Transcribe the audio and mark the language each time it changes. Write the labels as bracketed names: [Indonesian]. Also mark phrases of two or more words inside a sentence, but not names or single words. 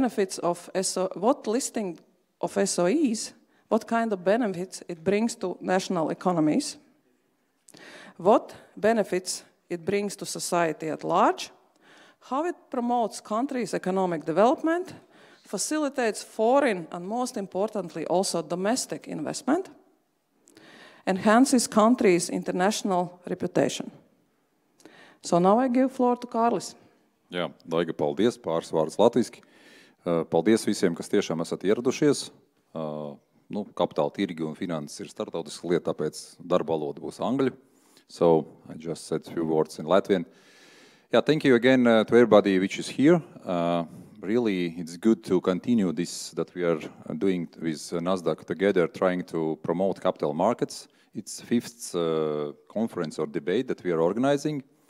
[English] listing of SOEs, what kind of benefits it brings to national economies, what benefits it brings to society at large, how it promotes countries' economic development, facilitates foreign and most importantly also domestic investment, enhances countries' international reputation. So now I give floor to Kārlis. [Latvian] Jā, Daiga, paldies, pāris vārdus latviski. Paldies visiem, kas tiešām esat ieradušies. Kapitāla tirgi un finanses ir starptautiska lieta, tāpēc darba valoda būs angļu. [English] So I just said a few words in Latvian. Yeah, thank you again to everybody which is here. Really, it's good to continue this that we are doing with Nasdaq together, trying to promote capital markets. It's the fifth conference or debate that we are organizing.